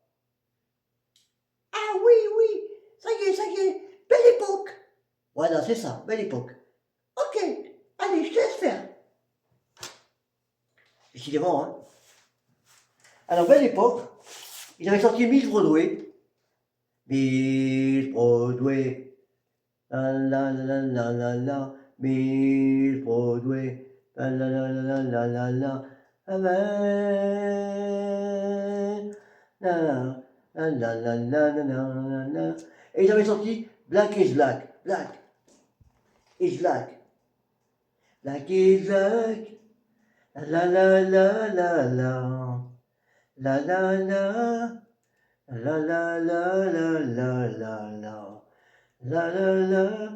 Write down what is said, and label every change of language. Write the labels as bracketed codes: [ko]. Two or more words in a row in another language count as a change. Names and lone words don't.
[fr] Ah oui, oui, ça y est, Belle Époque. Voilà, c'est ça, Belle Époque. Ok, allez, je te laisse faire. Décidément, hein. Alors, Belle Époque, il avait sorti Miss Broadway. Miss Broadway. La la la la la la. Miss Broadway. La la la la la la la. Amen. La la la la la la la. Et ils avaient sorti Black is Black. Black is Black. Black is Black. La la la la la. La la la. La la la la la la la. La la la.